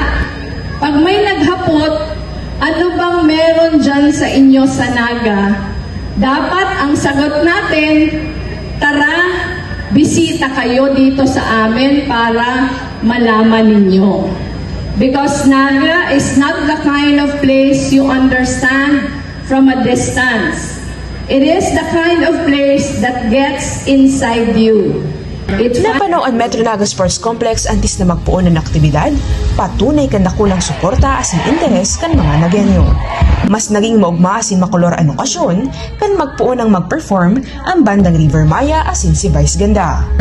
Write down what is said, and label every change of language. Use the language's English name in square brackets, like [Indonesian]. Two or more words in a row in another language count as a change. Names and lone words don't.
[Filipino] Pag may naghapot, ano bang meron dyan sa inyo sa Naga? Dapat ang sagot natin, tara, bisita kayo dito sa amin para malaman ninyo. [English] Because Naga is not the kind of place you understand from a distance. It is the kind of place that gets inside you. [Bikol] Napanaw ang Metro Naga Sports Complex antis na magpuon ng aktibidad, patunay kan nakulang suporta asin interes kan mga Nagenyo. Mas naging maugma asin makolor ang okasyon kan magpuon ang mag-perform ang bandang River Maya asin si Vice Ganda.